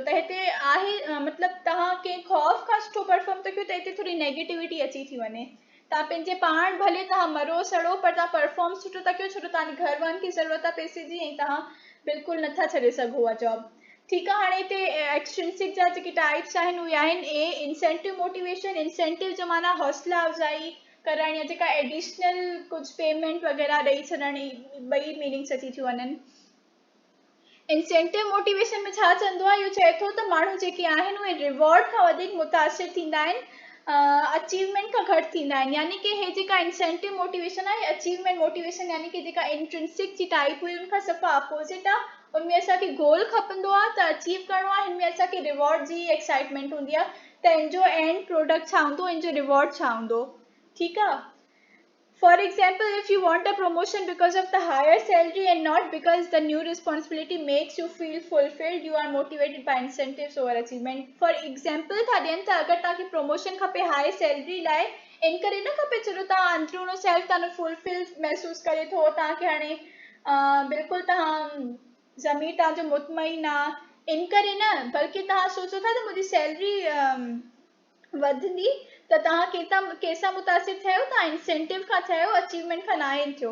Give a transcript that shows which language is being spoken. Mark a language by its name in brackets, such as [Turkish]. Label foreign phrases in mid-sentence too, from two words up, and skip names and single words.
[Sindhi] त हिते आहे मतिलबु तव्हां कंहिं ख़ौफ़ खां सुठो परफॉर्म था कयो त हिते थोरी नेगेटिविटी अची थी वञे। तव्हां पंहिंजे पाण भले तव्हां मरो सड़ो, पर तव्हां परफॉर्म सुठो था कयो, छो जो तव्हांजे घर वारनि खे ज़रूरत आहे पैसे जी, ऐं तव्हां बिल्कुलु नथा छॾे सघो उहा जॉब, ठीकु आहे। हाणे हिते एक्सट्रिंसिक जा जेके टाइप्स आहिनि उहे आहिनि ए [English] incentive motivation. [Sindhi] इंसेंटिव जो माना हौसला अफ़ज़ाई करणु, या जेका एडिशनल कुझु पेमेंट वग़ैरह ॾेई छॾणु, ॿई मीनिंग्स अची थियूं वञनि। [English] incentive motivation [Sindhi] में छा चवंदो आहे, इहो चए थो त माण्हू जेके आहिनि उहे रिवॉर्ड खां वधीक मुतासिर थींदा आहिनि, अचीवमेंट खां घटि थींदा आहिनि, यानी कि हे जेका [English] incentive motivation [Sindhi] आहे [English] achievement motivation, [Sindhi] यानी कि जेका इंट्रिंसिक जी टाइप हुई उनखां सफ़ा अपोज़िट आहे। उनमें असांखे गोल खपंदो आहे त अचीव करिणो आहे, हिनमें असांखे रिवॉर्ड जी एक्साइटमेंट हूंदी आहे त इन जो [English] end product [Sindhi] छा हूंदो, इन जो रिवॉर्ड छा हूंदो, ठीकु आहे। [English] For example, if you want a promotion because of the higher salary and not because the new responsibility makes you feel fulfilled, you are motivated by incentives over achievement. For example, [Sindhi] था ॾियनि त अगरि तव्हांखे प्रमोशन खपे [English] high salary [Sindhi] लाइ, इन करे न खपे छो तव्हां अंदरूनो सेल्फ तव्हां फुलफिल महसूसु करे थो, तव्हांखे हाणे बिल्कुलु तव्हां ज़मीर तव्हांजो मुतमइन आहे, इन करे न, बल्कि तव्हां सोचो था त मुंहिंजी सैलरी वधंदी त तव्हां कंहिंसां मुतासिर थियो, तव्हां इंसेंटिव खां थियो, अचीवमेंट खां नाहे थियो।